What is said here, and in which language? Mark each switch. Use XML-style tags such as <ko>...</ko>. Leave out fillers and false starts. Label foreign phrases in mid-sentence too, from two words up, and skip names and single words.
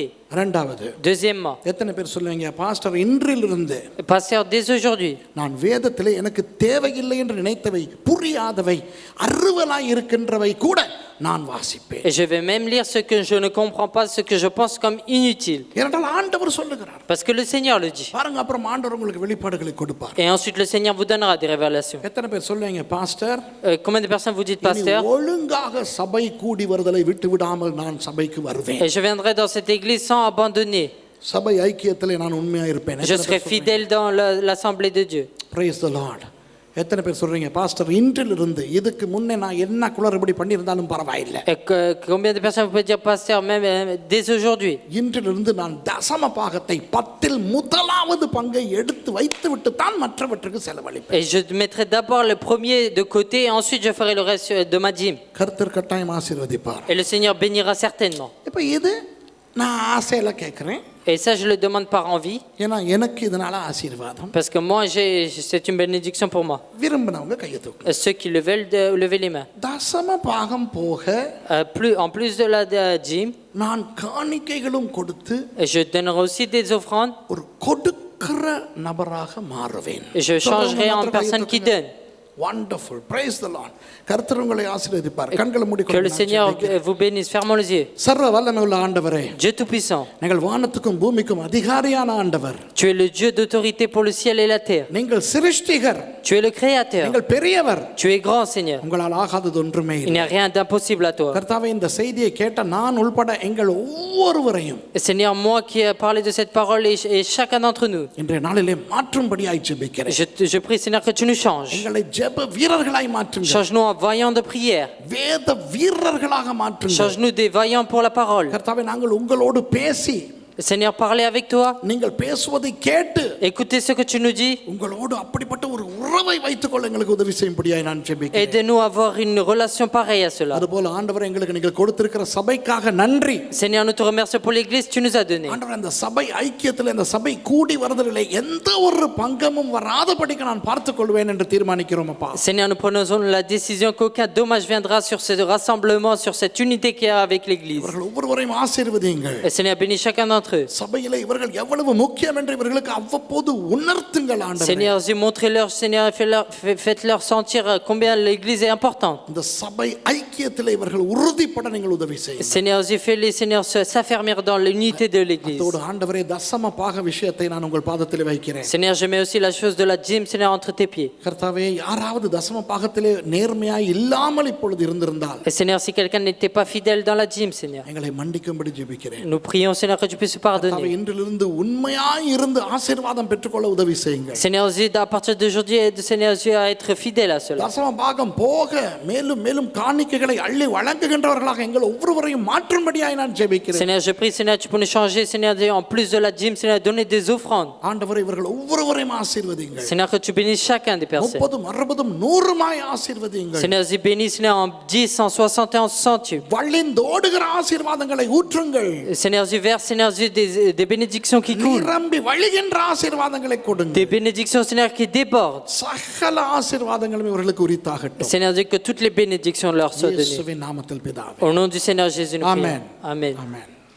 <ta>இரண்டாவது,</ta> <fr>Deuxièmement,</fr> <ta>எத்தனை பேர் சொல்லுவீங்க, பாஸ்டர் இன்றிலிருந்து</ta> <fr>pasteur dès aujourd'hui,</fr> <ta>நான் வேதத்திலே எனக்கு தேவையில்லை என்று நினைத்தவை, புரியாதவை, அருவலாய் இருக்கின்றவை கூட நான் வாசிப்பேன்.</ta> <fr>et je vais même lire ce que je ne comprends pas, ce que je pense comme inutile.</fr> <ta>ஏனென்றால் ஆண்டவர் சொல்லுகிறார்.</ta> <fr>Parce que le Seigneur le dit.</fr> <ta>பாருங்க, அப்புறம் ஆண்டவர் உங்களுக்கு வெளிப்பாடுகளை கொடுப்பார்.</ta> <fr>Et ensuite le Seigneur vous donnera des révélations.</fr> <ta>எத்தனை பேர் சொல்லுவீங்க, பாஸ்டர்</ta> <fr>Combien de personnes vous dites, pasteur?</fr> <ta>ஒழுங்காக சபை கூடி வருதலை விட்டு விடாமல் நான் சபைக்கு வருவேன்.</ta> <fr>Et je viendrai dans cette église sans abandonner.</fr> <ta>சபை ஐக்கியத்திலே நான் உண்மையா இருப்பேன்.</ta> <fr>Je serai fidèle dans l'assemblée de Dieu.</fr> <en>Praise the Lord.</en> <ta>எத்தனை பேர் சொல்றீங்க பாஸ்டர் இன்றிலிருந்து இதுக்கு முன்னே நான் என்ன குளறுபடி பண்ணியிருந்தாலும் பரவாயில்லை,</ta> <fr>Et combien de personnes vous pouvez dire, pasteur, même dès aujourd'hui?</fr> <ta>இன்றிலிருந்து நான் தசம பாகத்தை 10ல் முதலாவது பங்கை எடுத்து வைத்து விட்டு தான் மற்றவற்றுக்கு செலவழிப்பேன்.</ta> <fr>Et je mettrai d'abord le premier de côté et ensuite je ferai le reste de ma dîme.</fr> <ta>கர்த்தர் கட்டாயம் ஆசீர்வதிப்பார்.</ta> <fr>Et le Seigneur bénira certainement.</fr> <ta>இப்போ இது நான் ஆசையில கேட்குறேன்,</ta> <fr>Et ça, je le demande par envie,</fr> <ta>ஏன்னா எனக்கு இதனால ஆசீர்வாதம்.</ta> <fr>parce que moi, c'est une bénédiction pour moi.</fr> <ta>விரும்பினவங்க கையை தூக்கு.</ta> <fr>Ceux qui le veulent, levez les mains.</fr> <ta>தசம பாகம் போக</ta> <fr>En plus de la dîme,</fr> <ta>நான் காணிக்கைகளும் கொடுத்து</ta> <fr>je donnerai aussi des offrandes</fr> <ta>ஒரு கொடுக்கிற நபராக மாறுவேன்.</ta> <fr>et je changerai en personne qui donne.</fr> <en>Wonderful. Praise the Lord.</en> <ta>கர்த்தர் உங்களை ஆசீர்வதிப்பார். கண்களை</ta> <fr>Que le</fr> <ta>மூடிக்கொண்டு</ta> <fr>Seigneur vous bénisse. Fermons les yeux.</fr> <ta>சர்வ வல்லமையுள்ள ஆண்டவரே,</ta> <fr>Dieu Tout-Puissant,</fr> <ta>நீங்கள் வானத்துக்கும் பூமிக்கும் அதிகாரியான ஆண்டவர்.</ta> <fr>tu es le Dieu d'autorité pour le ciel et la terre.</fr> <ta>நீங்கள் சிருஷ்டிகர்,</ta> <fr>Tu es le Créateur.</fr> <ta>நீங்கள் பெரியவர்.</ta> <fr>Tu es grand, Seigneur.</fr> <ta>உங்களால் ஆகாதது ஒன்றுமே</ta> <fr>Il</fr> <ta>இல்லை.</ta> <fr>n'y a rien d'impossible à toi.</fr> <ta>கர்த்தாவே, இந்த செய்தியை கேட்ட நான் உள்பட எங்கள் ஒவ்வொருவரையும்</ta> <fr>Et Seigneur, moi qui ai parlé de cette parole et chacun d'entre nous,</fr> <ta>இன்றைய நாளிலே மாற்றும்படியாய் ஜெபிக்கிறேன்.</ta> <fr>je prie, Seigneur, que tu nous changes.</fr> <ta>எங்களை ஜெப வீரர்களாய் மாற்றுங்க.</ta> <fr>Change-nous en vaillants de prière.</fr> <ta>வேத வீரர்களாக மாற்றுங்க.</ta> <fr>Change-nous des vaillants pour la parole.</fr> <ta>கர்த்தாவே, நாங்கள் உங்களோடு பேசி</ta> <fr>Seigneur, parlez avec toi.</fr> <ta>நீங்கள் பேசுவதை கேட்டு</ta> <fr>Écoutez ce que tu nous dis.</fr> <ta>உங்களோடு அப்படிப்பட்ட ஒரு உறவை வைத்துக் கொள்ள எங்களுக்கு உதவி செய்யும்படியாய் நான் ஜெபிக்கிறேன்.</ta> <fr>Aide-nous à avoir une relation pareille à cela.</fr> <ta>அதுபோல ஆண்டவரே, எங்களுக்கு நீங்கள் கொடுத்திருக்கிற சபைக்காக நன்றி.</ta> <fr>Seigneur, nous te remercions pour l'église que tu nous as donnée.</fr> <ta>ஆண்டவரே, அந்த சபை ஐக்கியத்தில் இந்த சபை கூடி வருவதிலே எந்த ஒரு பங்கமும் வராதபடிக்கு நான் பார்த்துக் கொள்வேன் என்று தீர்மானிக்கிறோம் அப்பா.</ta> <fr>Seigneur, nous prenons la décision qu'aucun dommage viendra sur ce rassemblement, sur cette unité qu'il y a avec l'église.</fr> <ta>இவர்கள் ஒவ்வொருவரையும் ஆசீர்வதியுங்கள்.</ta> <fr>Et Seigneur, bénis chacun d'entre eux.</fr> <ta>சபையிலே இவர்கள் எவ்வளவு முக்கியம் என்று இவர்களுக்கு அவ்வப்போது உணர்த்துங்கள் ஆண்டவரே.</ta> <fr>Seigneur, montrez-leur, Seigneur, faites-leur sentir combien l'église est importante.</fr> <ta>இந்த சபை ஐக்கியத்திலே இவர்கள் உறுதிப்பட நீங்கள் உதவி செய்யுங்கள்.</ta> <fr>Seigneur, fais-les, Seigneur, s'affermir dans l'unité de l'église.</fr> <ta>அதோடு ஆண்டவரே, தசம பாக விஷயத்தை நான் உங்கள் பாதத்திலே வைக்கிறேன்.</ta> <fr>Seigneur, je mets aussi la chose de la dîme, Seigneur, entre tes pieds.</fr> <ta>கர்த்தாவே, யாராவது தசம பாகத்திலே நேர்மையாய் இல்லாமல் இப்பொழுது இருந்திருந்தால்</ta> <fr>Et Seigneur, si quelqu'un n'était pas fidèle dans la dîme, Seigneur,</fr> <ta>எங்களை மன்னிக்கும்படி ஜெபிக்கிறேன்.</ta> <fr>nous prions, Seigneur, que tu puisses</fr> <ta>கர்த்தாவே,</ta> <fr>pardonner.</fr> <ta>இன்றிலிருந்து உண்மையாய் இருந்து ஆசீர்வாதம் பெற்றுக்கொள்ள உதவி செய்யுங்கள்.</ta> <fr>Seigneur, aide à partir d'aujourd'hui, aide Seigneur à être fidèle à cela.</fr> <ta>தசம பாகம் போக மேலும் மேலும் காணிக்கைகளை அள்ளி வழங்குகின்றவர்களாக எங்கள் ஒவ்வொருவரையும் மாற்றும்படியாய் நான் ஜெபிக்கிறேன்.</ta> <fr>Seigneur, je prie, Seigneur, tu peux nous changer, Seigneur, en plus de la dîme, Seigneur, donner des offrandes.</fr> <ta>ஆண்டவரே, இவர்கள் ஒவ்வொருவரையும் ஆசீர்வதிங்கள்.</ta> <fr>Seigneur, que tu bénisses chacun des personnes.</fr> <ta>30, 60, 100 ஆசீர்வதிங்கள்.</ta> <fr>Seigneur, bénis, Seigneur, en 10, en 60 et en 100.</fr> <ta>வழிந்தோடுகிற ஆசீர்வாதங்களை ஊற்றுங்கள்.</ta> <fr>Seigneur, verse, Seigneur, des bénédictions qui coulent.</fr> <ta>நிரம்பி வழிகின்ற ஆசீர்வாதங்களை கொடுங்க.</ta> <fr>Des bénédictions, Seigneur, qui débordent.</fr> <ta>சகல ஆசீர்வாதங்களும் இவர்களுக்கு உரித்தாகட்டும்.</ta> <fr>Seigneur, Dieu, que toutes les bénédictions leur soient données.</fr> <ta>இயேசுவின் நாமத்தில் பிதாவே.</ta> <fr>Au nom du Seigneur Jésus, nous prions. Amen. Amen. Amen.</fr>